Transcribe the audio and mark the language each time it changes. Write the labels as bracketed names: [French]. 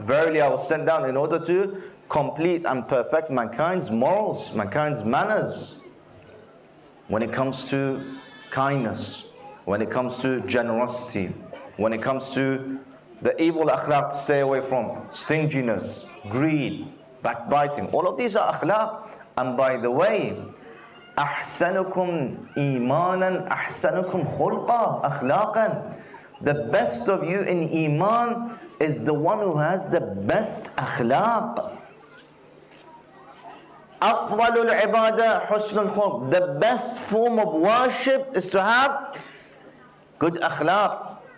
[English] Verily I was sent down in order to complete and perfect mankind's morals, mankind's manners. When it comes to kindness, when it comes to generosity, when it comes to the evil akhlaq to stay away from, stinginess, greed, backbiting, all of these are akhlaq. [Arabic] And by the way, أحسنكم إيمانا أحسنكم خلقا أخلاقا. [English] The best of you in iman is the one who has the best akhlaq. [Arabic] أفضل العبادة حسن الخلق. [English] The best form of worship is to have good akhlaq.